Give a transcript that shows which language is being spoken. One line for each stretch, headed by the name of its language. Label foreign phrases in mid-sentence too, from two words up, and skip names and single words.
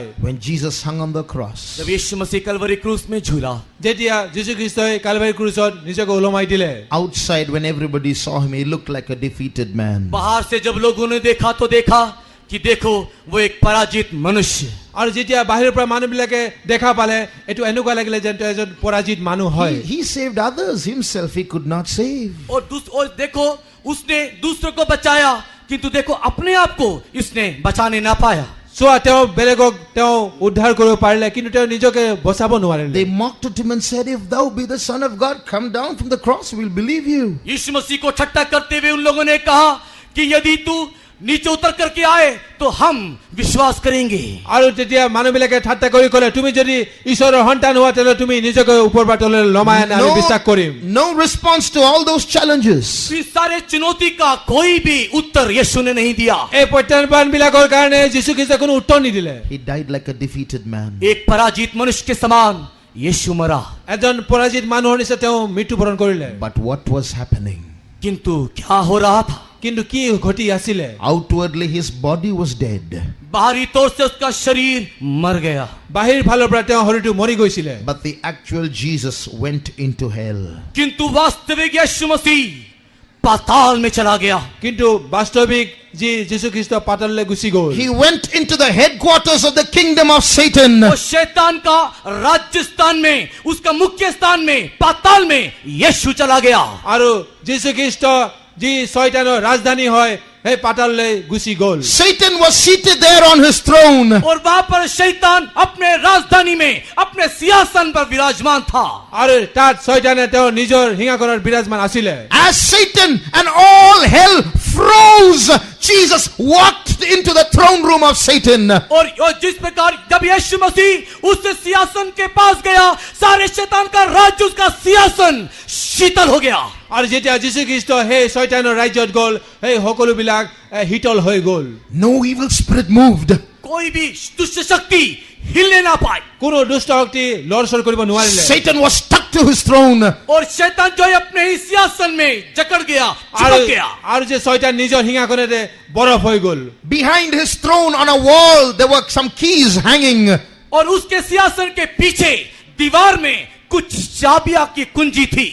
English: When Jesus hung on the cross,
Hindi: जब यीशु मसीह कलवरी क्रूस में झूला,
Assamese: যেতিয়া যীশু খ্ৰীষ্টই কালভাৰী ক্ৰুচত নিজকে ওলমাই দিলে,
English: outside when everybody saw him, he looked like a defeated man.
Hindi: बाहर से जब लोगों ने देखा तो देखा कि देखो वो एक पराजित मनुष्य।
Assamese: আৰু যেতিয়া বাহিৰৰ পৰা মানুহবিলাকে দেখা পালে এইটো এনেকুৱা লাগিলে যেন তেওঁ এজন পৰাজিত মানুহ হয়।
English: He saved others, himself he could not save.
Hindi: और देखो उसने दूसरों को बचाया किंतु देखो अपने आप को इसने बचाने ना पाया।
Assamese: চোৱা তেওঁ বেলেগক তেওঁ উদ্ধাৰ কৰিব পাৰিলে কিন্তু তেওঁ নিজকে বচাব নোৱাৰিলে।
English: They mocked at him and said, if thou be the son of God, come down from the cross, we'll believe you.
Hindi: यीशु मसीह को ठट्टा करते हुए उन लोगों ने कहा कि यदि तू नीचे उतर करके आए तो हम विश्वास करेंगे।
Assamese: আৰু তেতিয়া মানুহবিলাকে ঠাট্টা কৰি ক'লে তুমি যদি ঈশ্বৰৰ সন্তান হোৱা তেলে তুমি নিজকে ওপৰ পৰা তললৈ লমাই আনি আমি বিশ্বাস কৰিম।
English: No response to all those challenges.
Hindi: इस सारे चुनौती का कोई भी उत्तर यीशु ने नहीं दिया।
Assamese: এই প্ৰত্যাহ্বানবিলাকৰ কাৰণে যীশু খ্ৰীষ্টই কোনো উত্তৰ নিদিলে।
English: He died like a defeated man.
Hindi: एक पराजित मनुष्य के समान यीशु मरा।
Assamese: এজন পৰাজিত মানুহৰ নিচিনা তেওঁ মৃত্যুবৰণ কৰিলে।
English: But what was happening?
Hindi: किंतु क्या हो रहा था?
Assamese: কিন্তু কি ঘটি আছিলে?
English: Outwardly his body was dead.
Hindi: बाहरी तौर से उसका शरीर मर गया,
Assamese: বাহিৰ ফালৰ পৰা তেওঁ শৰীৰটো মৰি গৈছিলে।
English: But the actual Jesus went into hell.
Hindi: किंतु वास्तविक यीशु मसीह पाताल में चला गया।
Assamese: কিন্তু বাস্তৱিক যি যীশু খ্ৰীষ্ট পাতাললৈ গুচি গ'ল।
English: He went into the headquarters of the kingdom of Satan.
Hindi: वो शैतान का राज्य स्थान में, उसका मुख्य स्थान में, पाताल में यीशु चला गया।
Assamese: আৰু যীশু খ্ৰীষ্ট যি শয়তানৰ ৰাজধানী হয় সেই পাতাললৈ গুচি গ'ল।
English: Satan was seated there on his throne.
Hindi: और वहां पर शैतान अपने राजधानी में अपने सिंहासन पर विराजमान था।
Assamese: আৰু তাত শয়তানে তেওঁৰ নিজৰ সিংহাসনত বিৰাজমান আছিলে।
English: As Satan and all hell froze, Jesus walked into the throne room of Satan.
Hindi: और जिस प्रकार जब यीशु मसीह उस सिंहासन के पास गया, सारे शैतान का राज्य, उसका सिंहासन शीतल हो गया।
Assamese: আৰু যেতিয়া যীশু খ্ৰীষ্ট সেই শয়তানৰ ৰাজ্যত গ'ল সেই সকলোবিলাক শীতল হৈ গ'ল।
English: No evil spirit moved.
Hindi: कोई भी दुष्ट शक्ति हिलने ना पाए।
Assamese: কোনো দুষ্ট শক্তি লৰচৰ কৰিব নোৱাৰিলে
English: Satan was stuck to his throne.
Hindi: और शैतान जो है अपने ही सिंहासन में जकड़ गया,
Assamese: আৰু
Hindi: चिपक गया।
Assamese: আৰু যে শয়তান নিজৰ সিংহাসনতে বৰফ হৈ গল
English: Behind his throne on a wall, there were some keys hanging.
Hindi: और उसके सिंहासन के पीछे दीवार में कुछ चाबियां की कुंजी थी।